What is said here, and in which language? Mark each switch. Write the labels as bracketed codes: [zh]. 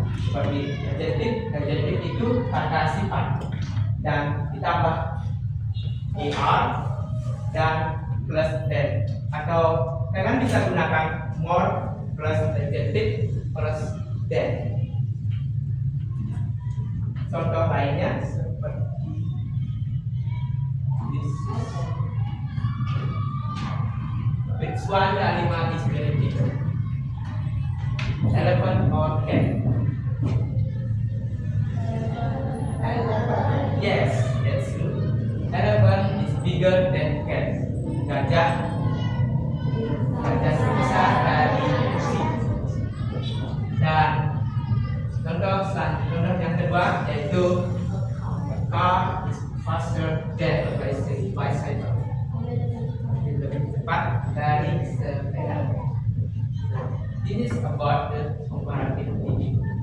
[id] Seperti adjective itu kata sifat dan ditambah er dan plus than, atau kalian bisa gunakan [en] more plus adjective plus than. [id] Contoh lainnya seperti this. [en] Which one the animal is very big? Elephant or cat? Yes, that's true. Elephant is bigger than cat. [id] Gajah besar dari kucing. Dan contoh yang kedua yaitu [en] car is faster than a bicycle. [id] Lebih cepat dari sepeda. [en] This is about the comparative degree.